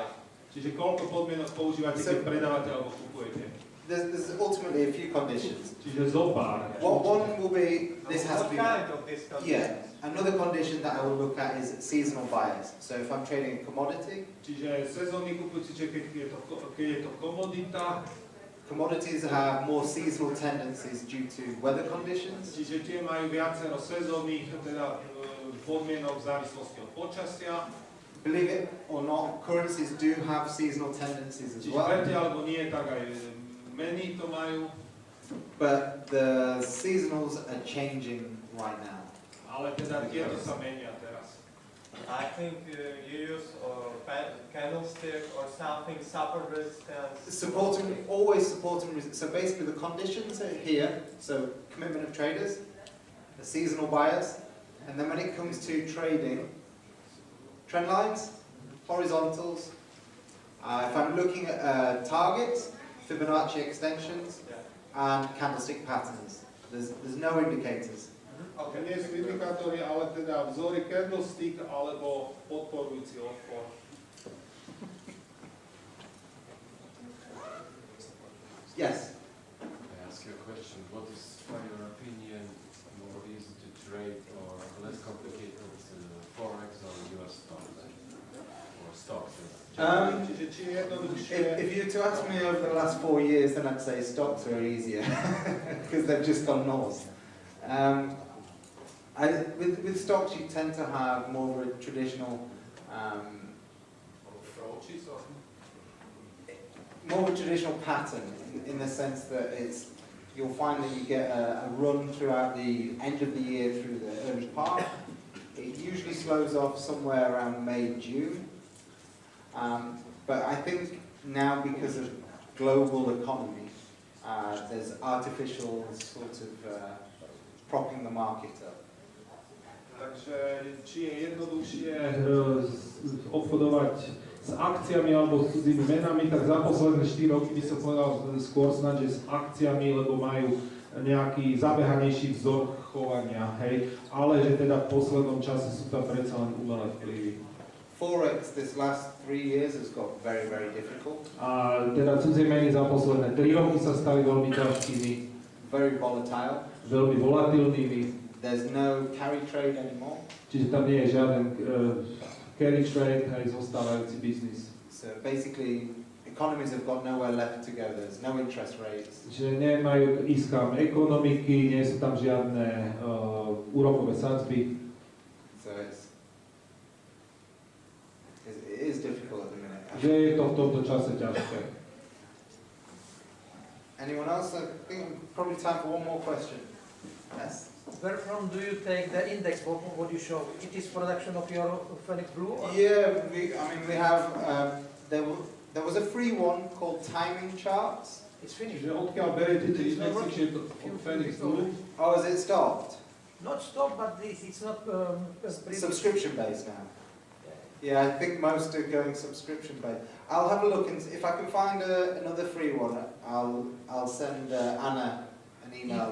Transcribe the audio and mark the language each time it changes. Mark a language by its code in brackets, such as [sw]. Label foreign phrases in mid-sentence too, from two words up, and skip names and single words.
[sk] Čiže koľko podmienok používate, keď predávate alebo kupujete? [en] There's ultimately a few conditions. [sk] Čiže zo pár. [en] One will be, this has to What be, kind of this condition? yeah. Another condition that I will look at is seasonal buyers. So if I'm trading a commodity, Čiže sezónny kupujúci, čiže keď je to komodita, commodities have more seasonal tendencies due to weather conditions. čiže tie majú viacero sezónnych teda podmienok v závislosti od počasia. Believe it or not, currencies do have seasonal tendencies as [sk] Čiže [en] well. [sk] verte alebo nie, tak aj meny to majú, [en] But the seasonals are changing right now. [sk] ale teda tieto sa menia teraz. [en] I think you use candlestick or something, support resistance. Always supporting. So basically the conditions are here, so commitment of traders, the seasonal buyers, and then when it comes to trading, trend lines, horizontals. If I'm looking at targets, Fibonacci extensions, and candlestick patterns. There's no indicators. Okay. [sk] Nie sú indikátory, ale teda vzory candlestick alebo podporujúci odpor. [en] Yes. I ask you a question. What is, by your opinion, more easy to trade or less complicated, forex or US stocks or stocks? [sk] Čiže či je jednoduchšie, [en] If you were to ask me over the last 4 years, then I'd say stocks are easier because they've just gone north. With stocks, you tend to have more of a traditional, more of a traditional pattern in the sense that you'll find that you get a run throughout the end of the year through the early part. It usually slows off somewhere around May, June. But I think now because of global economy, there's artificial sort of propping the market up. [sk] takže či je jednoduchšie obchodovať s akciami alebo s cudzými menami, tak za posledné 4 roky by som povedal skôr snad, že s akciami, lebo majú nejaký zabehanejší vzor chovania, hej, ale že teda v poslednom čase sú tam predsa len umelé vplyvy. [en] Forex this last 3 years has got very, very difficult. [sk] A teda cudzie meny za posledné 3 roky sa stali veľmi ťažkými, [en] Very volatile. [sk] veľmi volatilnými, [en] There's no carry trade anymore. [sk] čiže tam nie je žiaden [en] carry trade, [sk] hej, zostávajúci biznis. [en] So basically, economies have got nowhere left to go. There's no interest rates. [sk] Čiže nemajú ísť kam ekonomiky, nie sú tam žiadne úrokové sadzby. [en] So it is difficult at the minute. [sk] Že je to v tomto čase ťažké. [en] Anyone else? I think probably time for one more question. Yes. Where from do you take the index? What you show? It is production of your Phoenix Blue? Or? Yeah, we have. There was a free one called timing charts. It's finished. [sk] Čiže odkiaľ beriete tie indexy, či je to od Phoenix Blue? [en] Oh, is it stopped? Not stop, but it's not Subscription based now. Yeah, I think most are going subscription based. I'll have a look and if I can find another free one, I'll send Anna an email.